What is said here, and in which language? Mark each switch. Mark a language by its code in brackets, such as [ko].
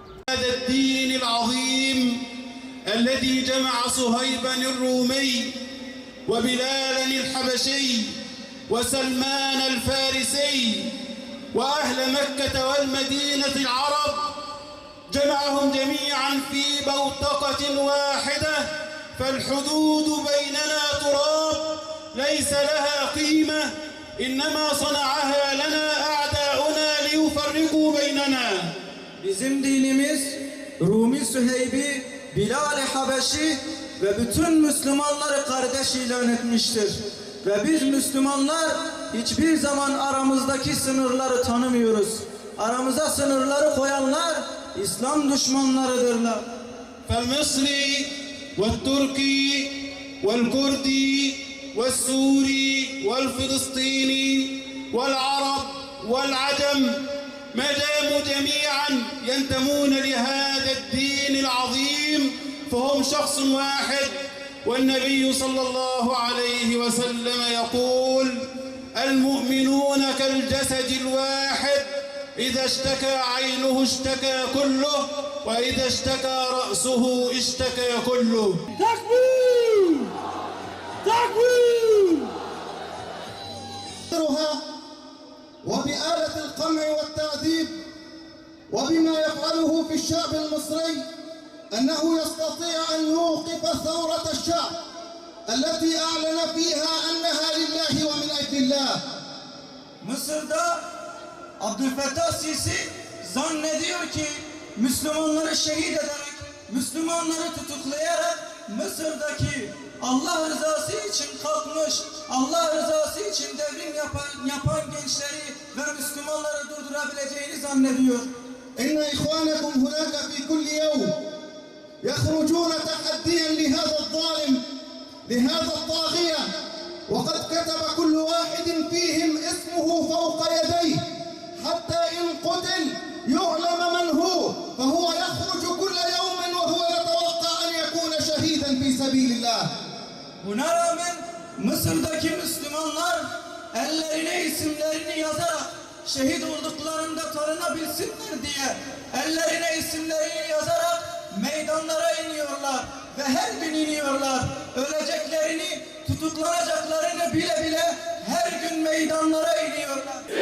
[ar] هذا الدين العظيم الذي جمع صهيبا الرومي وبلالا الحبشي وسلمان الفارسي وأهل مكة والمدينة العرب، جمعهم جميعا في بوتقة واحدة، فالحدود بيننا تراب ليس لها قيمة، إنما صنعها لنا أعداؤنا ليفرقوا بيننا. [tr] Bizim dinimiz Rumi Süheybi, Bilal-i Habeşi ve bütün Müslümanları kardeş ilan etmiştir. Ve biz Müslümanlar hiçbir zaman aramızdaki sınırları tanımıyoruz. Aramıza sınırları koyanlar İslam düşmanlarıdırlar. [ar] فالمصري والتركي والكردي والسوري والفلسطيني والعرب والعجم ما داموا جميعا ينتمون لهذا الدين العظيم فهم شخص واحد. والنبي صلى الله عليه وسلم يقول: المؤمنون كالجسد الواحد إذا اشتكى عينه اشتكى كله وإذا اشتكى رأسه اشتكى كله. تكبير تكبير. وبآلة القمع والتعذيب وبما يفعله في الشعب المصري أنه يستطيع أن يوقف ثورة الشعب التي أعلن فيها أنها لله ومن أجل الله. [tr] Mısır'da Abdülfettah Sisi zannediyor ki Müslümanları şehit ederek, Müslümanları tutuklayarak Mısır'daki Allah rızası için kalkmış, Allah rızası için devrim yapan gençleri ve Müslümanları durdurabileceğini zannediyor. [ar] إن إخوانكم هناك في كل يوم يخرجون تحديا لهذا الظالم لهذا الطاغية وقد كتب كل واحد فيهم اسمه فوق يديه حتى إن قتل يعلم من هو فهو يخرج كل يوم وهو يتوقع أن يكون شهيدا في سبيل الله. [tr] Buna rağmen Mısır'daki Müslümanlar ellerine isimlerini yazarak şehit olduklarında tanınabilsinler diye ellerine isimlerini yazarak meydanlara iniyorlar ve her gün iniyorlar. Öleceklerini, tutuklanacaklarını bile bile her gün meydanlara iniyorlar.